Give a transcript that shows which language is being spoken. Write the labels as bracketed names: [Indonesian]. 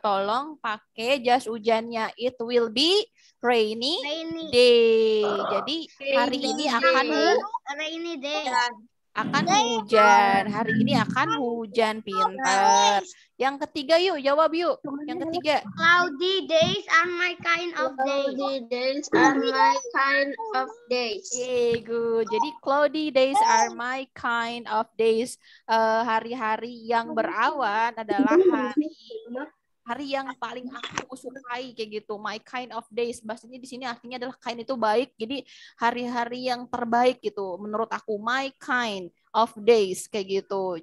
[Indonesian] Tolong pakai jas hujannya. [English] It will be rainy day. [Indonesian] Jadi hari ini akan [English] rainy day. [Indonesian] hujan. Hari ini akan hujan, pintar. Yang ketiga yuk, jawab yuk. Yang ketiga. [English] Cloudy days are my kind of days. Yeah, good. Jadi cloudy days are my kind of days. [Indonesian] Hari-hari yang berawan adalah hari yang paling aku sukai kayak gitu. [English] My kind of days. [Indonesian] Bahasanya di sini artinya adalah kind itu baik. Jadi hari-hari yang terbaik gitu. Menurut aku [English] my kind of days [Indonesian] kayak gitu.